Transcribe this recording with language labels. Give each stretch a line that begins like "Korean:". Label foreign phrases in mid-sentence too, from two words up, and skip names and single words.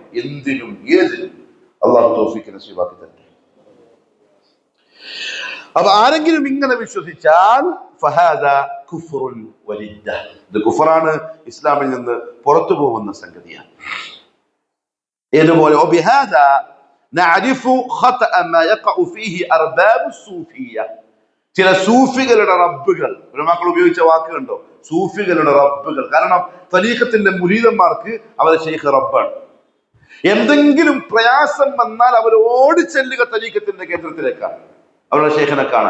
Malayalam: എന്തിനും ഏതിനും അള്ളാഹു തൗഫീഖ് നസീബാക്കി തരട്ടെ. അപ്പൊ ആരെങ്കിലും ഇങ്ങനെ വിശ്വസിച്ചാൽ
Arabic: فهذا كفر وردة,
Malayalam: ഇത് കുഫറാണ്, ഇസ്ലാമിൽ നിന്ന് പുറത്തു പോകുന്ന സംഗതിയാണ്.
Arabic: ഇതുപോലെ وبهذا نعرف خطأ ما يقع فيه أرباب الصوفية.
Malayalam: ചില സൂഫികളുടെ റബ്ബുകൾ, ഉലമാക്കൾ ഉപയോഗിച്ച വാക്ക് കണ്ടോ? സൂഫികളുടെ റബ്ബുകൾ. കാരണം തരീഖത്തിന്റെ മുരീദന്മാർക്ക് അവരുടെ ശൈഖ് റബ്ബാണ്. എന്തെങ്കിലും പ്രയാസം വന്നാൽ അവർ ഓടിച്ചെല്ലുക തരീഖത്തിന്റെ കേന്ദ്രത്തിലേക്കാണ്, അവരുടെ ശൈഖിനെ കാണാൻ.